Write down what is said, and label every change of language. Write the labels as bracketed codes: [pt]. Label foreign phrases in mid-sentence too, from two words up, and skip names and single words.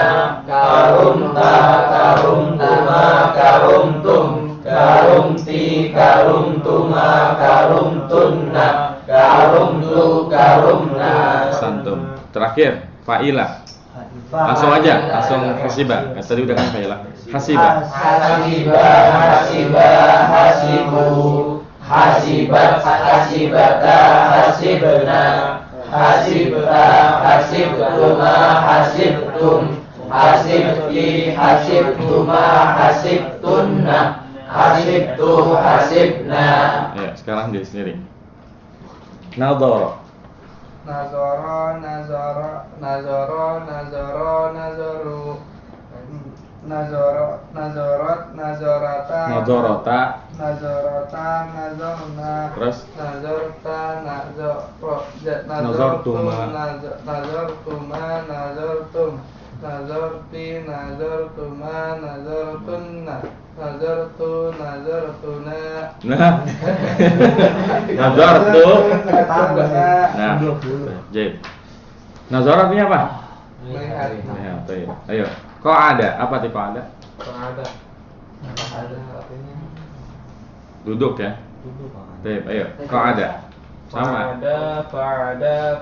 [ar] كرمت، كرمتما، كرمتم. كرمت، كرمتما، كرمتن. كرمت، كرمنا. [id] Santum. Terakhir, fa'ila. Langsung aja, langsung hasiba. Tadi udah kan fa'ila. Hasiba. [ar] حسب، حسب، حسبوا. حسبت، حسبتا، حسبن. حسبت، حسبتما، حسبتم. حسبت، حسبتما، حسبتن. حسبت، حسبنا. [id] Ya, sekarang diri sendiri. [ar] Nadhara. نظر، نظر، نظر، نظر، نظروا. نظر، نظرت, nazarata. Nadharata. نظرتا، نظرنا. [id] Terus [ar] Nazarta, Nazartuma. نظرتما، نظرتم. نظرت، نظرتما، نظرتن. نظرت، نظرتنا. nah. Nazartu. Nazartuna. [id] Nah, Jaib. Nazar artinya apa? Melihat. Ya, baik. Ayo. Kok ada? Apa tipe ada? Ada artinya Duduk ya. Baik, ayo. Kok ada? Sama. [ar] Fa'ada,